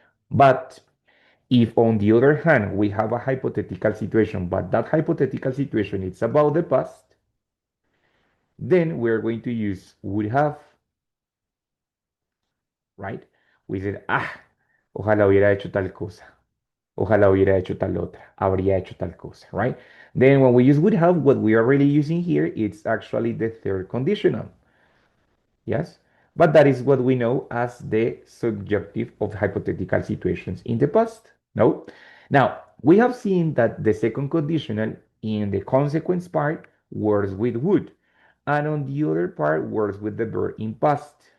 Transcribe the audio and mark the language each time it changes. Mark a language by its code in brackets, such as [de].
[en] But if on the other hand, we have a hypothetical situation, but that hypothetical situation is about the past, then we're going to use would have, right? We said, ah, [es] ojalá hubiera hecho tal cosa. Ojalá hubiera hecho tal otra. Habría hecho tal cosa, [en] right? Then when we use would have, what we are really using here, it's actually the third conditional. Yes? But that is what we know as the subjunctive of hypothetical situations in the past. No? Now, we have seen that the second conditional in the consequence part works with would, and on the other part works with the verb in past.